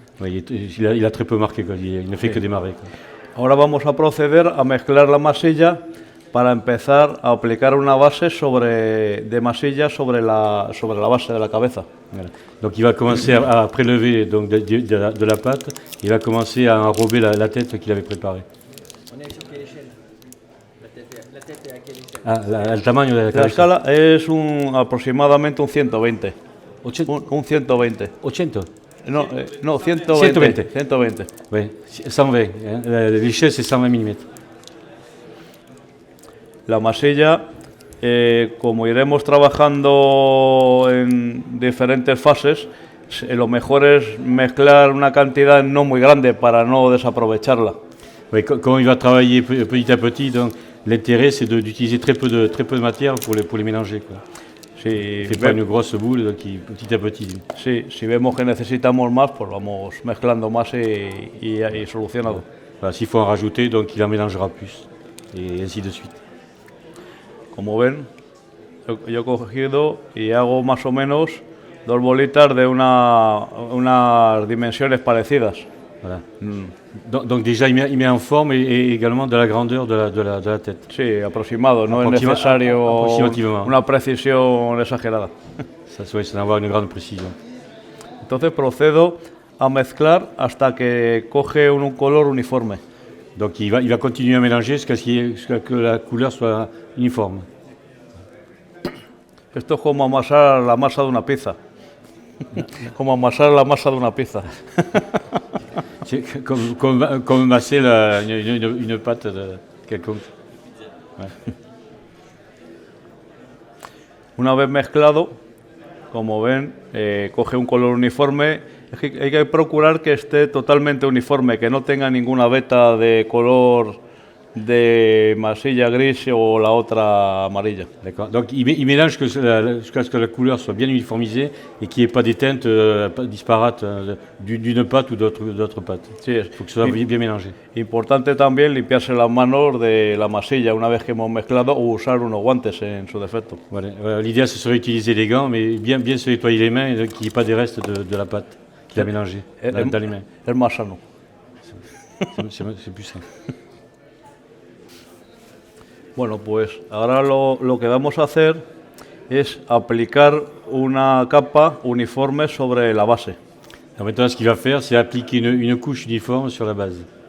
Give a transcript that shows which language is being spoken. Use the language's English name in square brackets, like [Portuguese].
[French] Oui, il a très peu marqué, quoi. Il ne fait que démarrer, quoi. [Spanish] Ahora vamos a proceder a mezclar la masilla para empezar a aplicar una base de masilla sobre la base de la cabeza. [French] Voilà. Donc il va commencer à prélever donc, de la pâte, il va commencer à enrober la tête qu'il avait préparée. On est sur quelle échelle? La tête est à quelle échelle? [Spanish] Ah, el tamaño de la cabeza. La escala es aproximadamente un 120. 80. Un 120. 80. No, 120. 120. [French] Oui, 120. L'échelle, c'est 120 mm. [Spanish] La masilla, como iremos trabajando en diferentes fases, lo mejor es mezclar una cantidad no muy grande para no desaprovecharla. [French] Oui, comme il va travailler petit à petit, donc l'intérêt c'est d'utiliser très peu de matière pour les mélanger, quoi. [Spanish] Si [French] fait pas une grosse boule, donc petit à petit. [Spanish] Sí, si vemos que necesitamos más, pues vamos mezclando más y solucionado. [French] Voilà, s'il faut en rajouter, donc il en mélangera plus, et ainsi de suite. [Spanish] Como ven, yo he cogido y hago más o menos 2 bolitas de unas dimensiones parecidas. [French] Voilà. Donc déjà il met en forme et également de la grandeur de la tête. [Spanish] Sí, aproximado, no es necesario una precisión exagerada. [French] Ça doit avoir une grande précision. [Spanish] Entonces procedo a mezclar hasta que coge un color uniforme. [French] Donc il va continuer à mélanger jusqu'à que la couleur soit uniforme. [Spanish] Esto es como amasar la masa de una pizza. Como amasar la masa de una pizza. [French] C'est comme masser une pâte quelconque. Ouais. [Spanish] Una vez mezclado, como ven, coge un color uniforme. Es que hay que procurar que esté totalmente uniforme, que no tenga ninguna veta de color de masilla gris o la otra amarilla. [French] D'accord. Donc il mélange jusqu'à ce que la couleur soit bien uniformisée et qu'il n'y ait pas des teintes disparates d'une pâte ou d'autres pâtes. [Spanish] Sí, [French] il faut que ce soit bien mélangé. [Spanish] Importante también limpiarse las manos de la masilla una vez que hemos mezclado o usar unos guantes en su defecto. [French] Voilà. L'idéal ce serait d'utiliser les gants, mais bien se nettoyer les mains et qu'il n'y ait pas des restes de la pâte qu'il a mélangée dans les mains. [Spanish] Es más sano. [French] C'est plus simple. [Spanish] Bueno, pues ahora lo que vamos a hacer es aplicar una capa uniforme sobre la base. [French] Alors maintenant, ce qu'il va faire, c'est appliquer une couche uniforme sur la base.